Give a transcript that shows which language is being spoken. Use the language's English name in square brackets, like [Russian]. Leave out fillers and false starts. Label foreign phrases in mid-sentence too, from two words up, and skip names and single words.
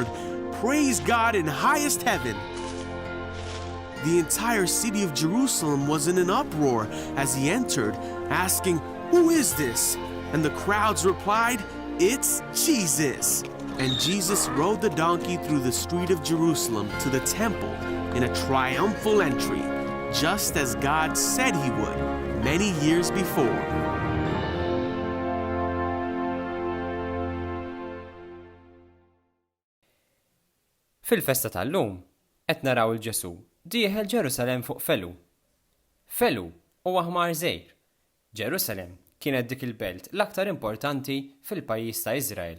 [English] Praise God in highest heaven." The entire city of Jerusalem was in an uproar as he entered, asking, "Who is this?" And the crowds replied, "It's Jesus." And Jesus rode the donkey through the street of Jerusalem to the temple in a triumphal entry, just as God said he would many years before. [Maltese] Fil-festa tal-lum, qed naraw il-Ġesu dieħel Ġerusalemm fuq felu. Felu huwa ħmar żgħir. Ġerusalemm kienet dik il-belt l-aktar importanti fil-pajjiż ta' Iżrael.